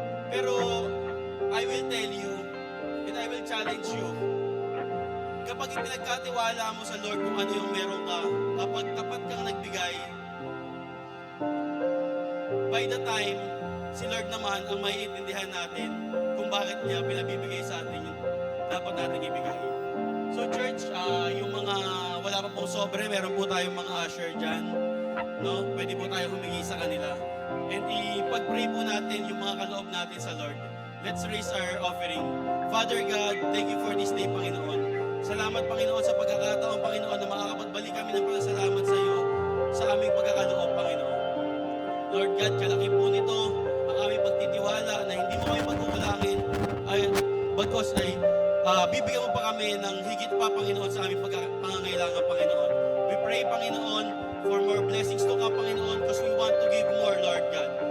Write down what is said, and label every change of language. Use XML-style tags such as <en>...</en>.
<en>Pero I will tell you and I will challenge you.</en> <tl>Kapag ipinagkatiwala mo sa Lord kung ano yung meron ka, kapag tapat kang nagbigay,</tl> <en>by the time,</en> <tl>si Lord naman ang maiintindihan natin kung bakit niya pinabibigay sa atin yung dapat natin ibigay. So church, yung mga wala pa pong sobre, meron po tayong mga usher dyan. No? Pwede po tayo humingi sa kanila. And ipag-pray po natin yung mga kaloob natin sa Lord.</tl> <en>Let's raise our offering. Father God, thank you for this day,</en> <tl>Panginoon. Salamat, Panginoon, sa pagkakataon, Panginoon, na makakapagbalik kami ng pasasalamat sa iyo sa aming pagkakaloob, Panginoon. Lord God, kalaki po nito ang aming pagtitiwala na hindi mo kami pagkukulangin ay bagkos ay bibigyan mo pa kami ng higit pa, Panginoon, sa aming pangangailangan, Panginoon.</tl> <en>We pray, Panginoon, for more blessings to come, Panginoon, because we want to give more, Lord God.</en>